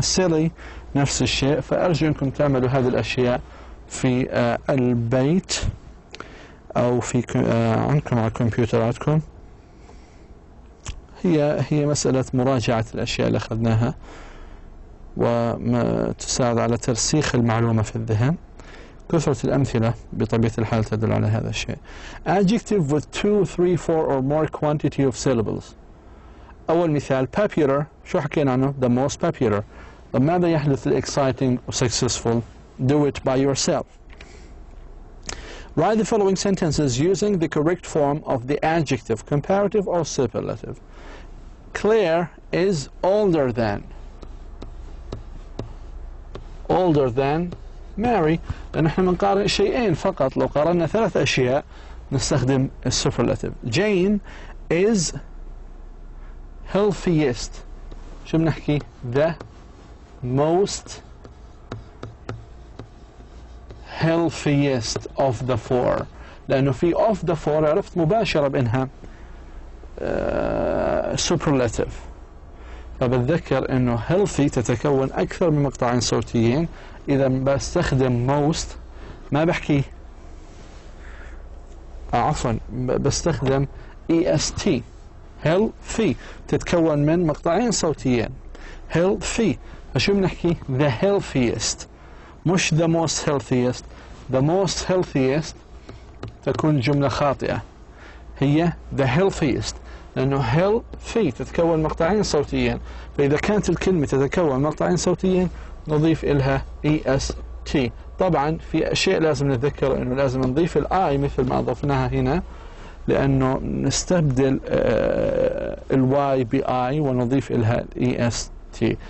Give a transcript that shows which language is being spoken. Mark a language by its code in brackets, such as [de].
[ar] Silly نفس الشيء. فأرجو أنكم تعملوا هذه الأشياء في البيت أو في عندكم على كمبيوتراتكم. هي مسألة مراجعة الأشياء اللي أخذناها وتساعد على ترسيخ المعلومة في الذهن. كثرة الأمثلة بطبيعة الحال تدل على هذا الشيء. [en] Adjective with 2, 3, 4 or more quantity of syllables. [ar] أول مثال popular. شو حكينا عنه؟ [en] the most popular. [ar] طب ماذا يحدث [en] exciting or successful? Do it by yourself. Write the following sentences using the correct form of the adjective, comparative or superlative. Claire is older than. Older than Mary. [ar] لأن احنا بنقارن شيئين فقط. لو قارنا 3 أشياء نستخدم السوبرلاتيف. [en] Jane is healthiest. [ar] شو بنحكي؟ [en] the most healthiest of the four. [ar] لأنه في [en] of the four [ar] عرفت مباشرة بأنها superlative. فبتذكر أنه healthy تتكون أكثر من مقطعين صوتيين. إذا بستخدم most ما بحكي عفوا بستخدم est. healthy تتكون من مقطعين صوتيين. healthy فشو بنحكي؟ [en] the healthiest [ar] مش [en] the most healthiest. the most healthiest [ar] تكون جملة خاطئة، هي [en] the healthiest [ar] لأنه healthy تتكون مقطعين صوتيين. فإذا كانت الكلمة تتكون مقطعين صوتيين نضيف إلها est. طبعا في شيء لازم نتذكر أنه لازم نضيف الآي مثل ما أضفناها هنا، لأنه نستبدل الواي بآي ونضيف إلها est.